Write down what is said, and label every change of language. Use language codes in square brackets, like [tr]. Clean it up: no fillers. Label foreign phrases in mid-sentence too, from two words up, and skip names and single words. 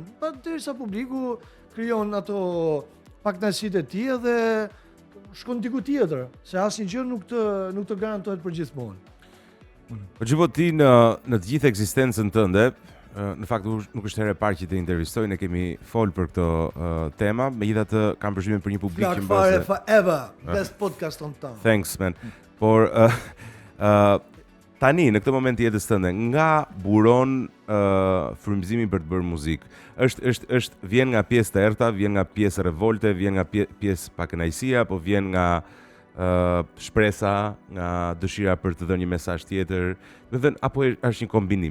[sq] Pa derisa publiku krijon ato pakënaqësitë e tij dhe shkon diku tjetër, se asnjë gjë nuk të garantohet për gjithmonë. Po çfarë ti në të gjithë ekzistencën tënde, në fakt nuk është herë e parë që të intervistoj, ne kemi fol për këtë tema, megjithatë kam përshtypjen për një publik që [en] mbase forever, best podcast on town. Thanks man. [sq] Por tani në këtë moment të jetës tënde, nga buron frymëzimi për të bërë muzikë? Është vjen nga pjesë të errta, vjen nga pjesë revolte, vjen nga pjesë pakënaqësia, apo vjen nga shpresa, nga dëshira për të dhënë një mesazh tjetër, do të thënë apo është një kombinim?